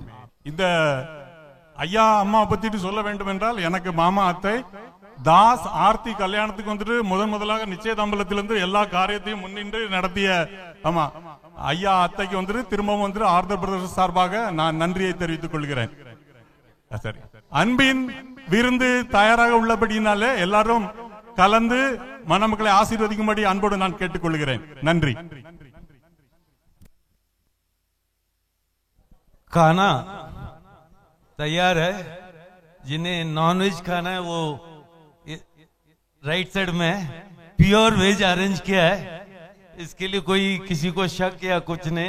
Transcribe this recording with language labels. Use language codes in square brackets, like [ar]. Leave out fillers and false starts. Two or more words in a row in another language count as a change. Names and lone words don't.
[ta] இந்த ஐயா அம்மா பத்திட்டு சொல்ல வேண்டும் என்றால், எனக்கு மாமா அத்தை தாஸ் ஆர்த்தி கல்யாணத்துக்கு வந்துட்டு முதலாக நிச்சயதாம்பலத்திலிருந்து எல்லா காரியத்தையும் முன்னின்று நடத்திய ஆமா ஐயா அத்தைக்கு வந்துட்டு திரும்பவும் வந்துட்டு ஆர்தர் பிரதர்ஸ் சார்பாக நான் நன்றியை தெரிவித்துக் கொள்கிறேன். சரி, அன்பின் விருந்து தயாராக உள்ளபடினாலே எல்லாரும் கலந்து மணமக்களை ஆசீர்வதிக்கும்படி அன்போடு நான் கேட்டுக்கொள்கிறேன். நன்றி. [hi] खाना तैयार है. जिन्हें नॉनवेज खाना है वो [en] right side [hi] में [en] pure veg arrange [hi] किया है. इसके लिए कोई किसी को शक या कुछ नहीं.